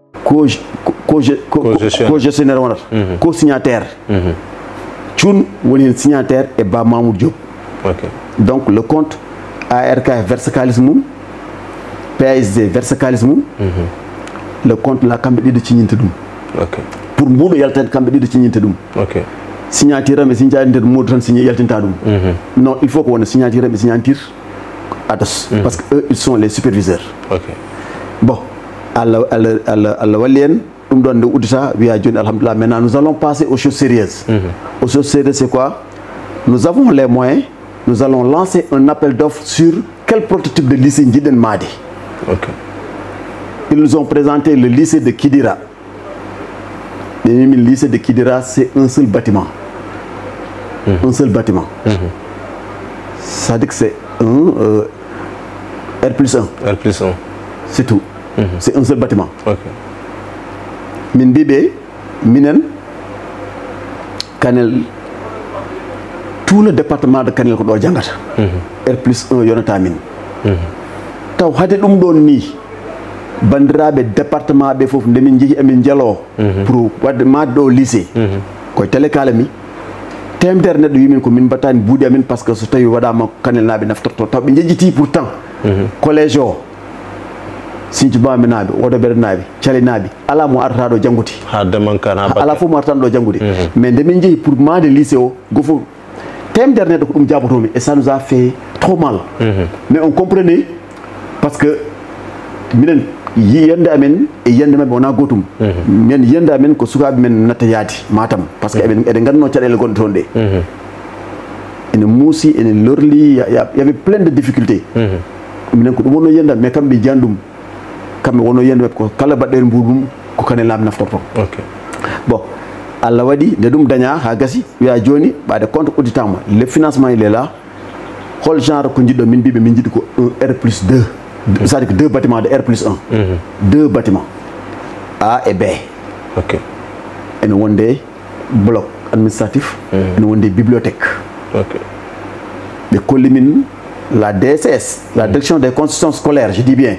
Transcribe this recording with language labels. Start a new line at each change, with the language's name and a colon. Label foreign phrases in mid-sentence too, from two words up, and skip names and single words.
Fula: co-gestionnaire wonata co-signataire Thioune woni signataire et Ba Mamoudou Diop.
French: Donc le compte ARKF verse
Fula: kalis mum,
French: PSD verse
Fula: kalis mum,
French: le compte la
Fula: kambe ɗiɗo ciñinte ɗum. Pour mbuɗo yaltade kambe ɗiɗo ciñinte ɗum. Signature mais signature nder modu tan signé yaltinta ɗum.
French: Non, il faut qu'on signature mais signature ados parce que eux ils sont les superviseurs. Bon,
Fula: Allah walli en ɗum ɗon nde uddita wiya joni alhamdulillah.
French: Maintenant nous allons passer aux choses sérieuses. Aux choses sérieuses c'est quoi? Nous avons les moyens, nous allons lancer un appel d'offres sur quel prototype de lycée
Fula: jiɗen maade.
French: Ils nous ont présenté le lycée de Kidira. Le lycée de Kidira, c'est un seul bâtiment. Un seul bâtiment. Ça dit que c'est un R+1. R+1. C'est tout. C'est un seul bâtiment.
Fula: Min bibé, minen, Kanel,
French: tout le département de Kanel
Fula: ko do jangata. R+1 yonata min. Taw hade dum don ni bandiraɓe département ɓe fof ndemin jeehi emin jalo pour wadde madde ɗo lycée koye télé kalami temedere neɗɗo wimin ko min battani buuɗi amin
French: par ce que
Fula: so tawi waɗama Kanel naɓe naftorto taw ɓe jejjiti pourtant collège o Sinthiou Bamɓe naɓe Odoberre naɓe Thiali naɓe ala mo arata ɗo janggude ala fof mo aratan ɗo janggude mais ndemin jeehi pour made lycée o gofo temedere neɗɗo ko ɗum jabotomi
French: et ça nous a fait trop mal mais on comprenait parce que
Fula: minen yiyande amen e yiyande mabɓe wona gotum min yiyande amen ko sukaɓe men natta yaade Matam
French: par ce que
Fula: eɗen ganduno caɗele gonɗe toon ɗe ene muusi ene lorli
French: y avait plein de difficultés
Fula: minen ko ɗum wonno yiyande mais kamɓe jiyan ɗum kamɓe wonno yiyande mabɓe ko kala baɗɗere mbuɗum ko Kanel naɓe naftorto bon Allah waɗi nde ɗum daña ha gasi wiya joni ɓaade compte udditama
French: le financement il est là
Fula: hol genre ko jiɗɗo min mbiɓe min jiɗi ko
French: un R+2 c'est-à-dire que 2 bâtiments de R+1.
Fula: 2 bâtiments A et B. Et nous avons des blocs administratifs. Et nous avons des bibliothèques. Les collimines, la DSS, la direction des constructions scolaires, je dis bien.